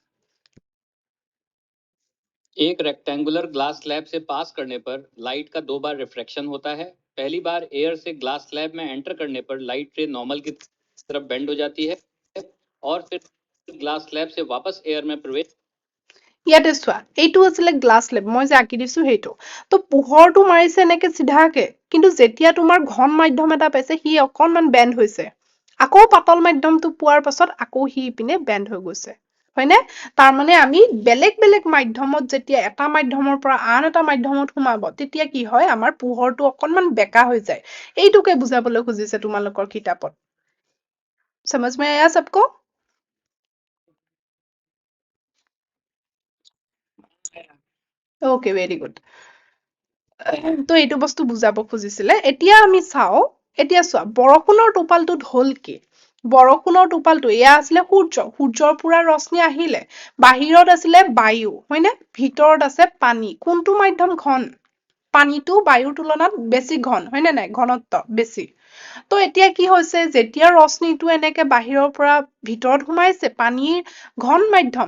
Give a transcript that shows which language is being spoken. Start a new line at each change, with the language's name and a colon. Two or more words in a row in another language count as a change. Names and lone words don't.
Hindi: एक
English: rectangular glass slab
Hindi: से पास करने पर लाइट का 2 बार रिफ्रैक्शन होता है पहली बार एयर से
English: glass slab
Hindi: में एंटर करने पर
English: light ray normal
Hindi: की तरफ बेंड हो जाती है और फिर
English: glass slab
Hindi: से वापस एयर में प्रवेश
Assamese: ইয়াতে চোৱা এইটো আছিলে
English: glass slab
Assamese: মই যে আঁকি দিছো সেইটো তো পোহৰটো মাৰিছে এনেকে চিধাকে কিন্তু যেতিয়া তোমাৰ ঘন মাধ্যম এটা পাইছে সি অকনমান বেণ্ড হৈছে আকৌ পাতল মাধ্যমটো পোৱাৰ পাছত আকৌ সি পিনে বেণ্ড হৈ গৈছে হয়নে তাৰমানে আমি বেলেগ বেলেগ মাধ্যমত যেতিয়া এটা মাধ্যমৰ পৰা আন এটা মাধ্যমত সোমাব তেতিয়া কি হয় আমাৰ পোহৰটো অকনমান বেকা হৈ যায় এইটোকে বুজাবলৈ খুজিছে তোমালোকৰ কিতাপত
Hindi: समझ में आया सबको
English: okay very good
Assamese: তো এইটো বস্তু বুজাব খুজিছিলে এতিয়া আমি চাও এতিয়া চোৱা বৰষুণৰ টোপালটোত হল কি বৰষুণৰ টোপালটো এয়া আছিলে সূৰ্যৰ পুৰা ৰশ্মি আহিলে বাহিৰত আছিলে বায়ু হয়নে ভিতৰত আছে পানী কোনটো মাধ্যম ঘন পানীটো বায়ুৰ তুলনাত বেছি ঘন হয়নে নাই ঘনত্ব বেছি তো এতিয়া কি হৈছে যেতিয়া ৰশ্মিটো এনেকে বাহিৰৰ পৰা ভিতৰত সোমাইছে পানীৰ ঘন মাধ্যম